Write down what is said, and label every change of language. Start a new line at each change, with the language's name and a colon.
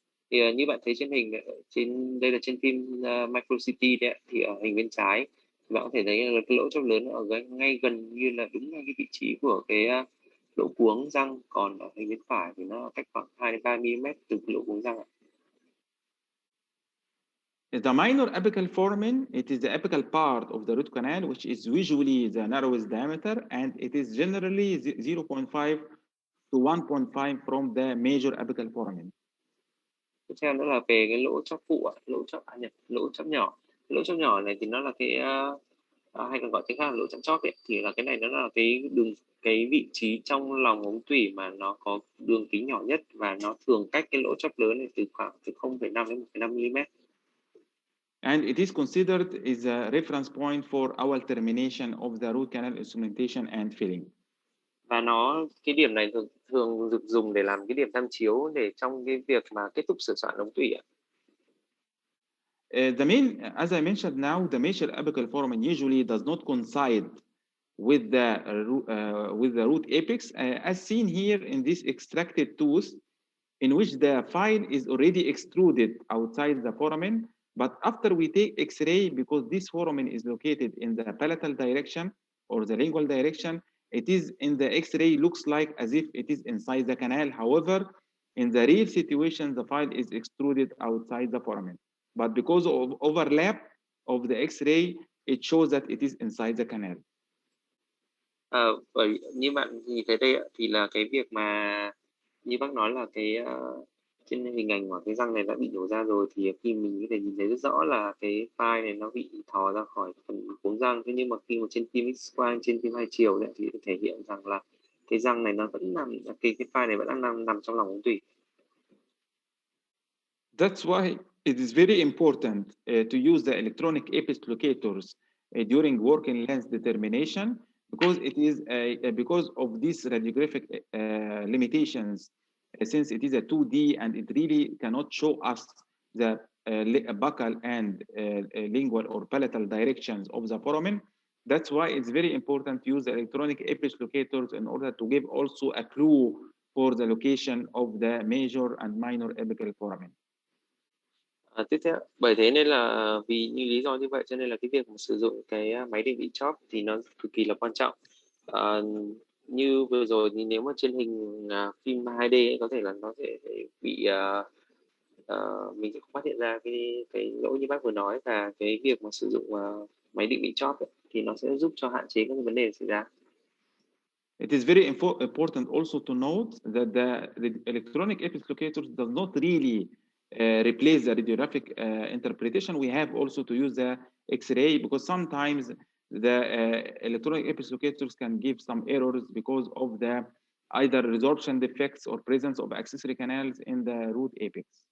Vietnamese: Thì như bạn thấy trên hình, đây là trên phim micro CT đấy, thì ở hình bên trái bạn có thể thấy là cái lỗ chóp lớn ở ngay gần như là đúng ngay cái vị trí của cái lỗ cuống răng, còn ở hình bên phải thì nó cách khoảng 2 đến 3 mm từ cái lỗ cuống răng ạ.
English: The minor apical foramen, it is the apical part of the root canal, which is usually the narrowest diameter, and it is generally 0.5 to 1.5 from the major apical foramen.
Vietnamese: Tiếp theo nữa là về cái lỗ chóp phụ, lỗ chóp nhỏ. Lỗ chóp nhỏ này thì nó là cái hay còn gọi tiếng khác là lỗ chóp chóp ấy, thì là cái này nó là cái vị trí trong lòng ống tủy mà nó có đường kính nhỏ nhất và nó thường cách cái lỗ chóp lớn này từ khoảng từ 0,5 đến 1,5 mm.
English: And it is considered as a reference point for our termination of the root canal instrumentation and filling.
Vietnamese: Và cái điểm này thường được dùng để làm cái điểm tham chiếu để trong cái việc mà kết thúc sửa soạn ống tủy ạ.
English: As I mentioned now, the major apical foramen usually does not coincide with the root apex, as seen here in this extracted tooth, in which the file is already extruded outside the foramen. But after we take X-ray, because this foramen is located in the palatal direction or the lingual direction, it is in the X-ray looks like as if it is inside the canal. However, in the real situation, the file is extruded outside the foramen. But because of overlap of the X-ray, it shows that it is inside the canal.
Vietnamese: Bởi như bạn nhìn thấy đây thì là cái việc mà như bác nói là cái trên hình ảnh của cái răng này đã bị nhổ ra rồi, thì khi mình có thể nhìn thấy rất rõ là cái file này nó bị thò ra khỏi phần cuống răng. Thế nhưng mà khi mà trên phim X-quang, trên phim hai chiều đấy, thì thể hiện rằng là cái răng này nó vẫn cái file này vẫn đang nằm trong lòng ống tủy.
English: That's why it is very important to use the electronic apex locators during working length determination, because it is because of these radiographic limitations, since it is a 2D and it really cannot show us the buccal and lingual or palatal directions of the foramen. That's why it's very important to use the electronic apex locators in order to give also a clue for the location of the major and minor apical foramen.
Vietnamese: Tiếp theo, bởi thế nên là vì như lý do như vậy cho nên là cái việc mà sử dụng cái máy định vị chóp thì nó cực kỳ là quan trọng. như vừa rồi thì nếu mà trên hình phim 2D ấy, có thể là nó sẽ bị mình sẽ không phát hiện ra cái lỗi như bác vừa nói, và cái việc mà sử dụng máy định vị chóp ấy, thì nó sẽ giúp cho hạn chế các vấn đề xảy ra.
English: It is very important also to note that the electronic epics locators does not really replace the radiographic interpretation. We have also to use the X-ray because sometimes the electronic epics locators can give some errors because of the either resorption defects or presence of accessory canals in the root apex.